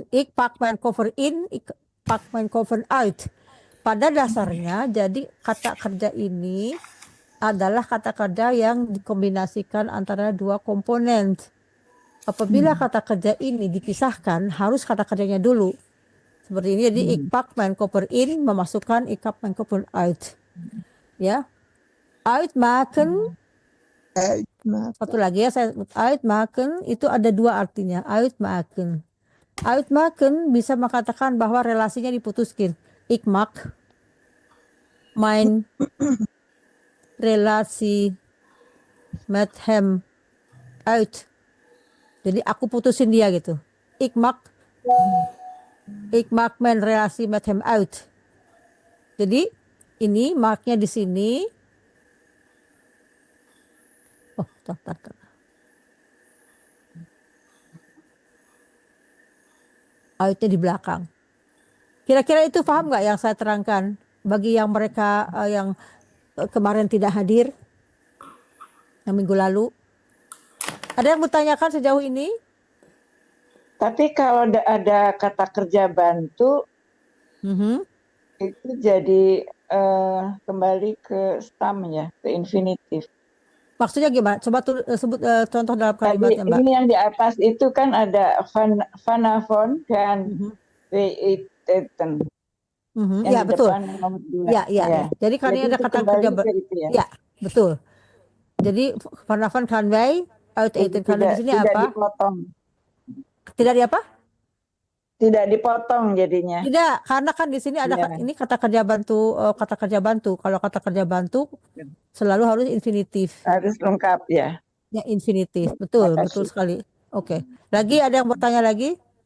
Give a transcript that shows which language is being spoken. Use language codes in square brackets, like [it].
[nl] Ik pak mijn koffer in, ik pak mijn koffer uit. [id] Pada dasarnya jadi kata kerja ini adalah kata kerja yang dikombinasikan antara dua komponen. Apabila kata kerja ini dipisahkan, harus kata kerjanya dulu. Seperti ini, jadi [nl] ik pak mijn koffer in [id] memasukkan [nl] ik pak mijn koffer uit. [id] Ya. [nl] Uitmaken. [id] Satu lagi ya, saya uitmaken itu ada dua artinya. Uitmaken. Uitmaken bisa mengatakan bahwa relasinya diputuskan. [nl] Ik maak mijn relasi met hem uit. [id] Jadi aku putusin dia gitu. [nl] Ik maak mijn relasi met hem uit. [id] Jadi ini marknya di sini. Oh, tar. Uitnya di belakang. Kira-kira itu paham nggak yang saya terangkan? Bagi yang mereka yang kemarin tidak hadir, yang minggu lalu. Ada yang bertanyakan sejauh ini? Tapi kalau ada kata kerja bantu, itu jadi kembali ke stam ya, ke infinitif. Maksudnya gimana? Coba sebut contoh dalam kalimatnya, Mbak. Ini yang di atas itu kan ada [nl] vanavond dan weeten. [id] Ya, betul. Ya. Jadi kan ini ada kata kerja ya, betul. Jadi [nl] vanavond kan wij uit eten. [id] Karena di sini apa? Dipotong. Tidak di apa? Tidak dipotong jadinya. Tidak, karena kan di sini ada ini kata kerja bantu, kata kerja bantu. Kalau kata kerja bantu selalu harus infinitif. Harus lengkap ya. Ya, infinitif. Betul, betul sekali. Oke. Lagi ada yang bertanya lagi?